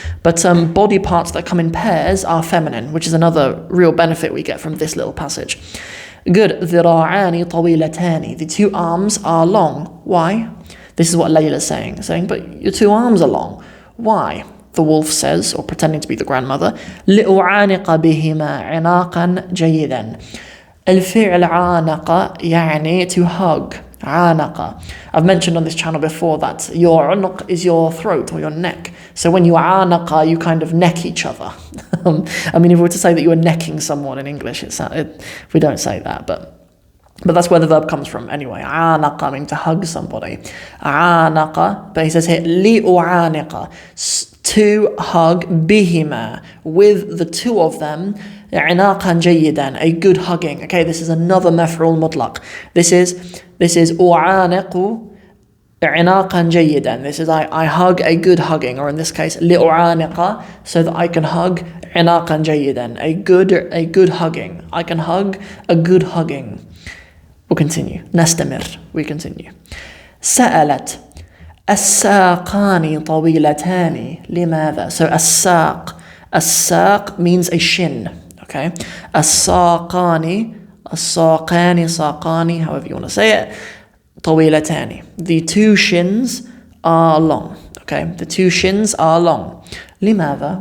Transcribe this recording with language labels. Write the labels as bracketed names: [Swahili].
[English] But body parts that come in pairs are feminine, which is another real benefit we get from this little passage. Good. [Arabic] ذراعان طويلتان. [English] The 2 arms are long. Why? This is what Layla is saying, but your 2 arms are long. Why? The wolf says, or pretending to be the grandmother, [Arabic] لأعانق بهما عناقا جيدا. الفعل عانق يعني [English] to hug. [Arabic] عانق. [English] I've mentioned on this channel before that your unuq is your throat or your neck. So when you عانق, you kind of neck each other. I mean, if we were to say that you were necking someone in English, we don't say that, but that's where the verb comes from anyway. عانق, meaning to hug somebody. عانق, but he says here, لأعانق, to hug, بهما, with the 2 of them, [Arabic] عناقا جيدا, [English] a good hugging. Okay, this is another مفعول مطلق. [Arabic] This is أعانق عناقا جيدا. [English] This is I hug a good hugging, or in this case لأعانق, so that I can hug [Arabic] عناقا جيدا, [English] a good hugging. I can hug a good hugging. We'll continue. نستمر. We continue. [Arabic] سألت الساقان طويلتان لماذا? [English] So الساق means a shin. Okay. [Arabic] الساقان ساقان, however you want to say it. [English] طويلتان. The 2 shins are long. Okay. The 2 shins are long. لماذا?